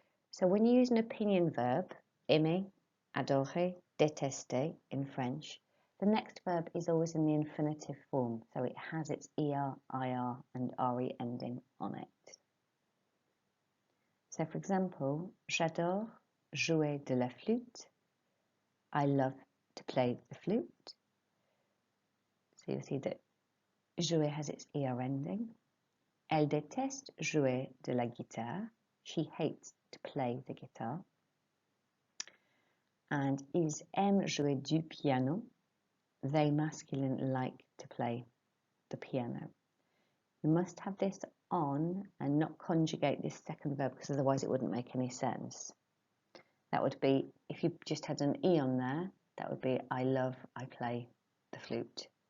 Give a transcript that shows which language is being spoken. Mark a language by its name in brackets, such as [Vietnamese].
[English] So when you use an opinion verb, aimer, adorer, détester in French, the next verb is always in the infinitive form, so it has its ER, IR and RE ending on it. So for example, [French] j'adore jouer de la flûte. [English] I love to play the flute. So you'll see that jouer has its ER ending. [French] Elle déteste jouer de la guitare. [English] She hates to play the guitar. [French] And ils aiment jouer du piano. [English] They masculine like to play the piano. You must have this on and not conjugate this second verb because otherwise it wouldn't make any sense. That would be, if you just had an E on there, that would be I love, I play the flute.